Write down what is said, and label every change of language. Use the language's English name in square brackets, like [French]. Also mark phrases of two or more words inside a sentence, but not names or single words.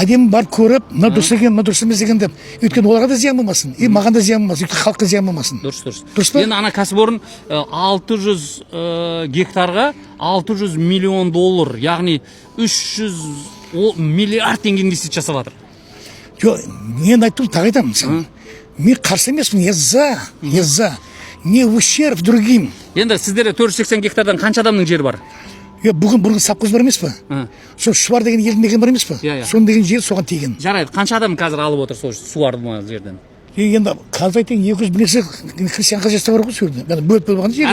[Kazakh] Әдемі барып көріп, мына дұрыс екен, мына дұрыс емес екен деп. Өйткені оларға да зиян болмасын, маған да зиян болмасын, өйткені халыққа зиян болмасын. Дұрыс. Енді ана кәсіпорын 600 гектарға 600 миллион доллар, яғни 300 миллиард теңге инвестиция жасап жатыр. Жоқ, мен айтып тағы айтамын. Мен қарсы емеспін, [Russian] я за. Не ущерб другим. [Kazakh] Енді сіздерде 480 гектардан қанша адамның жері бар? Бүгін совхоз бар емес па? Сол Шұбар деген елді мекен бар емес па? Соның деген жер соған тиген. Жарайды, қанша адам қазір алып отыр сол суарды жерден? Енді қазір айтайын 200 бірнеше христиан қажеті бар ғой сол жерде. Бөліп болған жер.